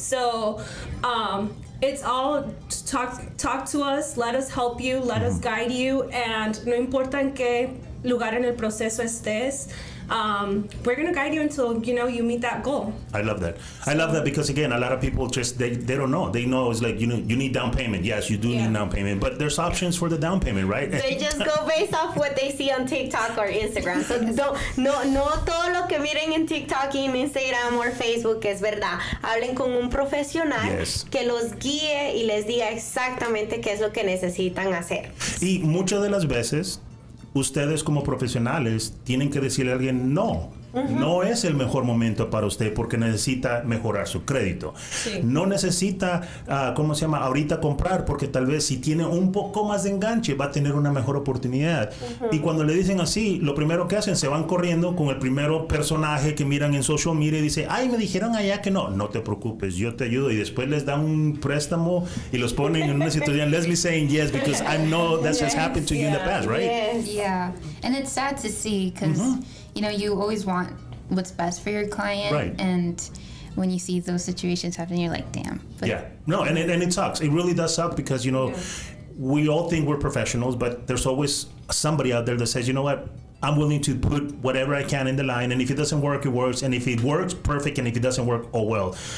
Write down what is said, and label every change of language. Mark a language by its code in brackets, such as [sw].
[en] So it's all talk to us, let us help you, let us guide you, and [es] no importa en qué lugar en el proceso estés, [en] we're going to guide you until, you know, you meet that goal. I love that. I love that because, again, a lot of people just, they don't know. They know it's like, you know, you need down payment. Yes, you do need down payment, but there's options for the down payment, right? They just go based off what they see on TikTok or Instagram. [es] So no todo lo que miren en TikTok y en Instagram o Facebook es verdad. Hablen con un profesional que los guíe y les diga exactamente qué es lo que necesitan hacer. Y muchas de las veces, ustedes como profesionales tienen que decirle a alguien no es el mejor momento para usted porque necesita mejorar su crédito. No necesita, ahorita comprar porque tal vez si tiene un poco más de enganche va a tener una mejor oportunidad. Y cuando le dicen así, lo primero que hacen, se van corriendo con el primero personaje que miran en social media y dice, ay, me dijeron allá que no te preocupes, yo te ayudo. Y después les dan un préstamo y los ponen en una situación. [en] Leslie saying yes because I know that's just happened to you in the past, right? Yeah, and it's sad to see because you know, you always want what's best for your client, right. And when you see those situations happen, you're like, damn. But No, and it sucks. It really does suck because, you know, we all think we're professionals, but there's always somebody out there that says, you know what, I'm willing to put whatever I can in the line, and if it doesn't work, it works, and if it works, perfect, and if it doesn't work, oh well.